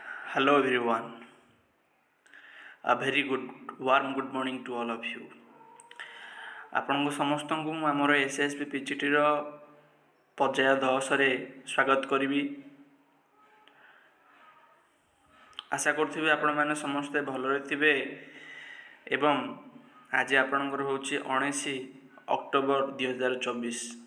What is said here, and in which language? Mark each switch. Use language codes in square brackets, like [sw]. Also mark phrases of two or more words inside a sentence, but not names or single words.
[en] Hello everyone. A very warm good morning to all of you. [or] ଆପଣଙ୍କୁ ସମସ୍ତଙ୍କୁ ମୁଁ ଆମର SSB PGTର ପର୍ଯ୍ୟାୟ 10ରେ ସ୍ୱାଗତ କରିବି। ଆଶା କରୁଥିବେ ଆପଣମାନେ ସମସ୍ତେ ଭଲରେ ଥିବେ ଏବଂ ଆଜି ଆପଣଙ୍କର ହେଉଛି 19 ଅକ୍ଟୋବର 2024।